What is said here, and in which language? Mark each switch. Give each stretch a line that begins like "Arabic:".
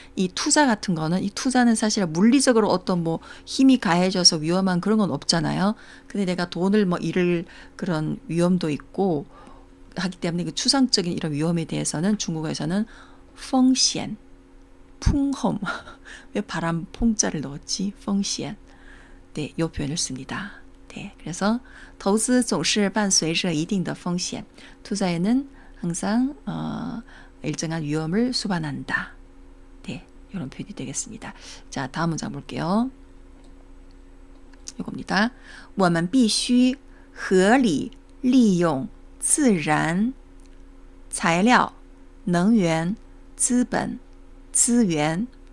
Korean: 이 투자 같은 거는 이 투자는 사실 물리적으로 어떤 뭐 힘이 가해져서 위험한 그런 건 없잖아요. 근데 내가 돈을 뭐 잃을 그런 위험도 있고 하기 때문에 그 추상적인 이런 위험에 대해서는 중국어에서는 펑시엔, 풍험. 왜 바람 퐁자를 넣었지? 펑시엔. 네, 이 표현을 씁니다. 네, 그래서
Chinese: 投资总是伴随着一定的风险.
Korean: 투자에는 항상 일정한 위험을 수반한다. 네, 이런 표현이 되겠습니다. 자, 다음 문장 볼게요. 이겁니다.
Chinese: 我们必须合理利用自然材料、能源、资本、资源。